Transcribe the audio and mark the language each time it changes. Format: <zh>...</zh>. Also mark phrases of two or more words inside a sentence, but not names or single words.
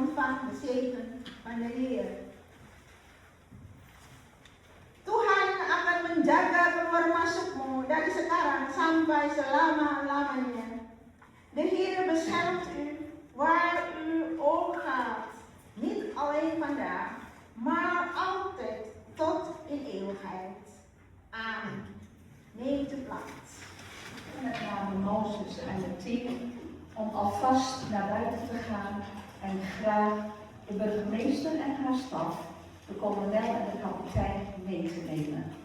<nl>ontvang de zegen van de Heer.</nl> <id>Tuhan akan menjaga keluar masukmu dari sekarang sampai selama-lamanya.</id> <nl>De Heer beschermt u waar u ook gaat. Niet alleen vandaag, maar altijd tot in eeuwigheid. Amen. Neemt u plaats. En het namen Mozes en het team om alvast naar buiten te gaan en graag de burgemeester en haar staf, de kolonel en de kapitein mee te nemen.</nl>